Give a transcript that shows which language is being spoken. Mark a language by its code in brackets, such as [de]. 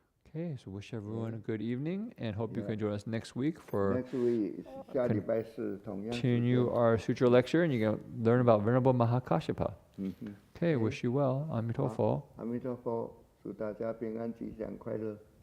[en] Okay, so wish everyone a good evening and hope you can join us next week for Next week [zh] 下礼拜四同样时间 [en] continue our Sutra lecture and you can learn about Venerable Mahakashyapa. 嗯哼 Okay, wish you well. Amitabha. [zh] 阿弥陀佛，祝大家平安吉祥快乐。